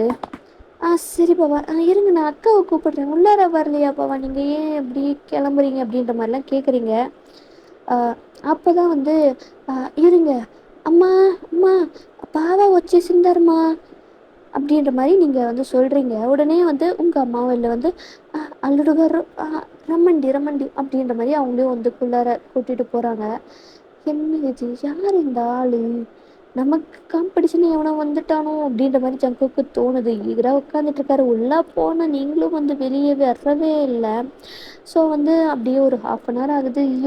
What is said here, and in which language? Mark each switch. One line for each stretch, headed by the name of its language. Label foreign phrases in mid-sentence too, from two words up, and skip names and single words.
Tamil: சரி பாவா. இருங்க நான் அக்காவ கூப்பிடுறேன். உள்ளார வரலையா பாவா? நீங்க ஏன் இப்படி கிளம்புறீங்க?" அப்படின்ற மாரிலாம் கேட்குறீங்க. அ அப்பதான் வந்து அ "இருங்க. அம்மா, அம்மா பாவா వచ్చేసిందమ్మా" அப்படின்ற மாரி நீங்க வந்து சொல்றீங்க. உடனே வந்து உங்க அம்மாவும் வெளில வந்து
Telugu: "అల్లుడు గారు రమ్మండి, రమ్మండి"
Tamil: அப்படின்ற மாரி அவங்களையும் வந்து உள்ளார கூட்டிட்டு போறாங்க. என்ன இது? யார் இந்த ஆளு? நமக்கு காம்படிஷன் எவனோ வந்துட்டானோ அப்படின்ற மாரி ஜங்குக்கு தோணுது. ஈகரா உட்காந்துட்டு இருக்காரு. உள்ள போனா நீங்களும் வந்து வெளியே வர்றவே இல்ல. ஸோ வந்து அப்படியே ஒரு
English: 1/2 an hour
Tamil: ஆகுது. ஐயோ!